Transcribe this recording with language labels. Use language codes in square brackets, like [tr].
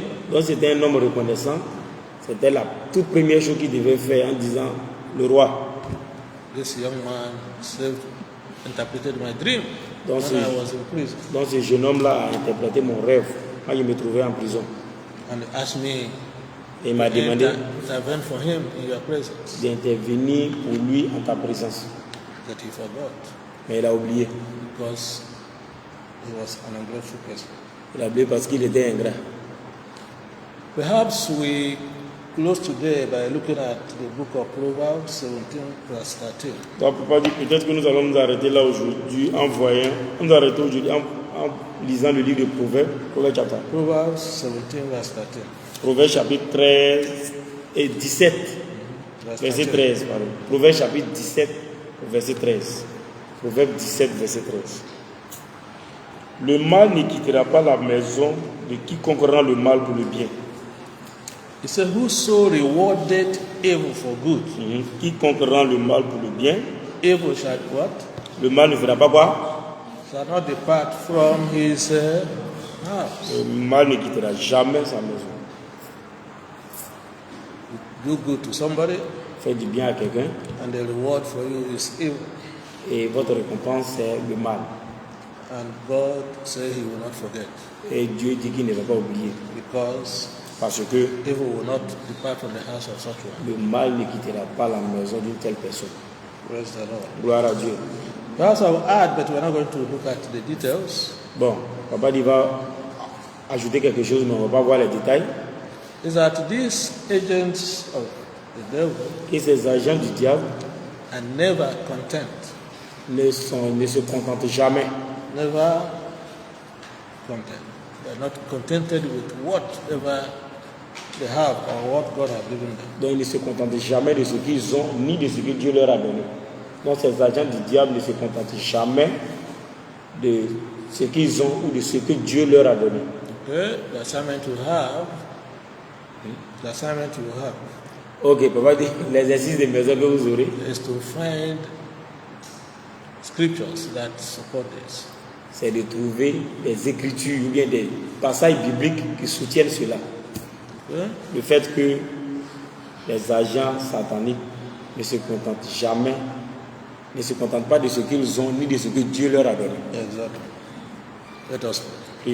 [fr] Donc c'était un homme reconnaissant, c'était la toute première chose qu'il devait faire en disant le roi. [en] This young man interpreted my dream [fr] Donc [en] when I was in prison. [fr] Donc ce jeune homme-là a interprété mon rêve quand je me trouvais en prison. [en] And he asked me [fr] Et il m'a demandé [en] intervene for him in your presence. [fr] d'intervenir pour lui en ta présence. [en] That he forgot [fr] Mais il a oublié. [en] because he was an ungrateful person. [fr] Il a oublié parce qu'il était ingrat. [en] Perhaps we close today by looking at the book of Proverbs 17 verse 13. [fr] Donc peut-être que nous allons nous arrêter là aujourd'hui en lisant le livre de Proverbes, [en] Proverbs 17 verse 13. [fr] Proverbes chapitre 13 et 17. Verset 13, pardon. Proverbe chapitre 17, verset 13. Proverbe 17, verset 13. Le mal ne quittera pas la maison de quiconque rend le mal pour le bien. [en] It says, whoso rewarded evil for good, [fr] Quiconque rend le mal pour le bien, [en] evil shall what? [fr] le mal ne fera pas quoi? [en] Shall not depart from his house. [fr] Le mal ne quittera jamais sa maison. [en] Do good to somebody, [fr] Faites du bien à quelqu'un [en] and the reward for you is evil. [fr] et votre récompense c'est le mal. [en] And God said he will not forget, [fr] Et Dieu dit qu'il ne va pas oublier. [en] because [fr] Parce que [en] evil will not depart from the house of such one. [fr] le mal ne quittera pas la maison d'une telle personne. [en] Praise the Lord. [fr] Gloire à Dieu. [en] Perhaps I will add, but we're not going to look at the details, [fr] Bon, papa dit va ajouter quelque chose, mais on ne va pas voir les détails. [en] is that these agents of the devil [fr] Et ces agents du diable [en] are never content, [fr] ne se contentent jamais. [en] never content. They're not contented with whatever they have or what God has given them. [fr] Donc ils ne se contentent jamais de ce qu'ils ont, ni de ce que Dieu leur a donné. Donc ces agents du diable ne se contentent jamais de ce qu'ils ont ou de ce que Dieu leur a donné. [en] Okay? The assignment you have, [fr] Ok, papa dit, l'exercice de maison que vous aurez, [en] is to find scriptures that support this. [fr] c'est de trouver des écritures ou bien des passages bibliques qui soutiennent cela. [en] Okay? [fr] Le fait que les agents sataniques ne se contentent jamais, ne se contentent pas de ce qu'ils ont ni de ce que Dieu leur a donné. [en] Exactly. Let us pray.